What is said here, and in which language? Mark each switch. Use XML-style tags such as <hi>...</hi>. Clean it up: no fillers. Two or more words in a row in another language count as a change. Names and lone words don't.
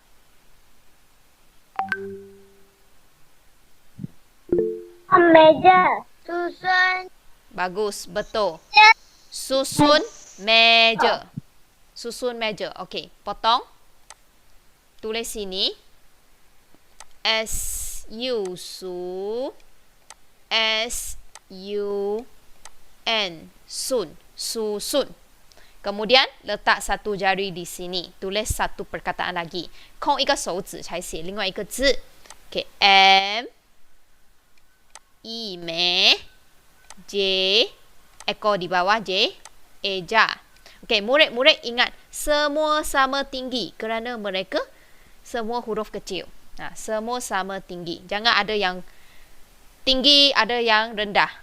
<ms>Meja. Susun. Bagus, betul. Susun meja. Susun meja. Okey, potong. Tulis sini. S-U-S-U-N. Sun. Susun. Kemudian, letak satu jari di sini. Tulis satu perkataan lagi.</ms> <zh>空一个手指才写另外一个字。</zh> <en>Okay. M.</en> <ms>I. Me. J. Ekor di bawah J. Eja. Okey, murid-murid ingat. Semua sama tinggi. Kerana mereka semua huruf kecil. Semua sama tinggi. Jangan ada yang tinggi, ada yang rendah.</ms>